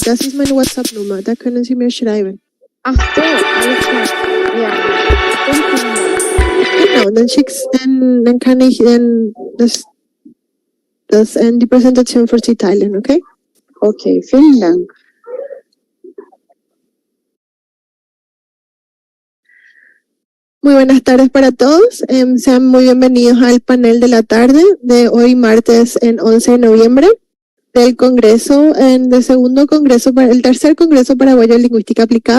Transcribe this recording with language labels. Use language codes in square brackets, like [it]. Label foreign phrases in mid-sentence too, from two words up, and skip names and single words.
[de] Das ist meine WhatsApp-Nummer. Da können Sie mir schreiben. Ach so, alles klar. Ja. Genau, dann kann ich die Präsentation für Sie teilen, okay? Okay, vielen Dank. [es] Muy buenas tardes para todos. Sean muy bienvenidos al panel de la tarde de hoy martes 11 de noviembre del Congreso, del segundo Congreso, el tercer Congreso Paraguayo de Lingüística Aplicada.